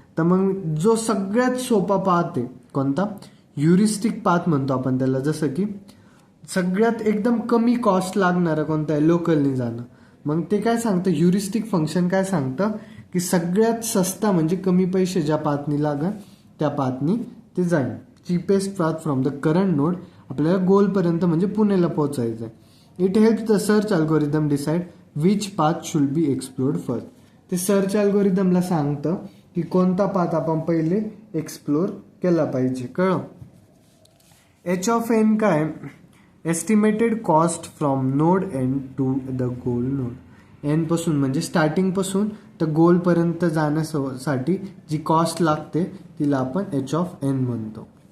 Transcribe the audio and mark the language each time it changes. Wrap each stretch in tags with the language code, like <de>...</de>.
<mr>तर मग जो सगळ्यात सोपा पाथ आहे कोणता, ह्युरिस्टिक पाथ म्हणतो आपण त्याला, जसं की सगळ्यात एकदम कमी कॉस्ट लागणारं कोणतं आहे, लोकलनी जाणं. मग ते काय सांगतं, ह्युरिस्टिक फंक्शन काय सांगतं की सगळ्यात सस्ता म्हणजे कमी पैसे ज्या पाथनी लागन त्या पाथनी ते जाईल.</mr> <en>cheapest path from the current node,</en> <mr>आपल्याला गोलपर्यंत म्हणजे पुणेला पोहोचायचं आहे.</mr> <en>It helps the search algorithm decide which path should be explored first.</en> <mr>ते सर्च अल्गोरिदमला सांगतं की कोणता पाथ आपण पहिले एक्सप्लोर केला पाहिजे. कळलं.</mr> <en>H of N काय, estimated cost from node N to the goal node.</en> <mr>N पासून म्हणजे स्टार्टिंग पासून तर गोलपर्यंत जाण्यासाठी जी कॉस्ट लागते तिला आपण एच ऑफ एन म्हणतो.</mr>